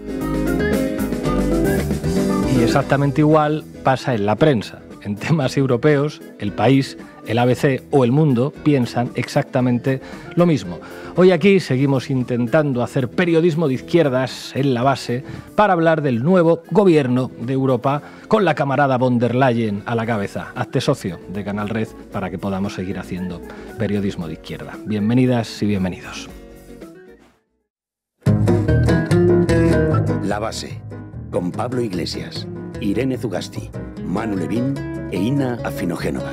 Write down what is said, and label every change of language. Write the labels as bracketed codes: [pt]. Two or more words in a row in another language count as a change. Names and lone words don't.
[es] Y exactamente igual pasa en la prensa. En temas europeos, el País, el ABC o El Mundo piensan exactamente lo mismo. Hoy aquí seguimos intentando hacer periodismo de izquierdas en la base para hablar del nuevo gobierno de Europa con la camarada von der Leyen a la cabeza. Hazte socio de Canal Red para que podamos seguir haciendo periodismo de izquierda. Bienvenidas y bienvenidos. La base, con Pablo Iglesias, Irene Zugasti, Manu Levín e Ina Afinogénova.